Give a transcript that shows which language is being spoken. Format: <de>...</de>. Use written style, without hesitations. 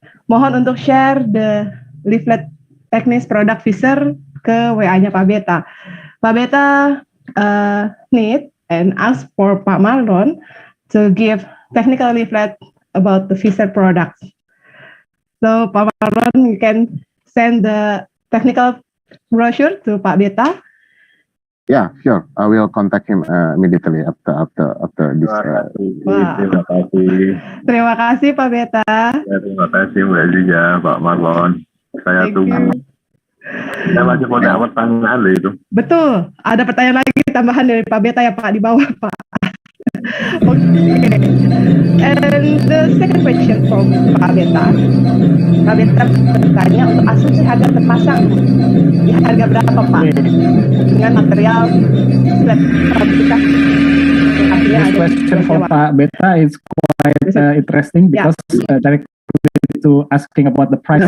<id>Mohon untuk</id> <en>share the leaflet</en> <id>teknis produk Fischer ke WA-nya Pak Beta.</id> <en>Pak Beta need and ask for Pak Marlon to give technical leaflet about the Fischer products. So Pak Marlon, you can send the technical brochure to Pak Beta. Yeah, sure. I will contact him immediately after this.</en> <id>Terima kasih. Terima kasih Pak Beta. Ya, terima kasih Mbak Ziza, Pak Marlon. Saya tunggu. Saya masih mau dapat pertanyaan loh itu. Betul. Ada pertanyaan lagi tambahan dari Pak Beta ya Pak di bawah Pak. Okay.</id> <en>And the second question from Pak Beta.</en> <id>Pak Beta bertanya untuk asumsi harga terpasang di harga berapa Pak? Dengan material flat fabrikasi.</id> <en>This question for Pak Beta is quite interesting because directly to asking about the price</en>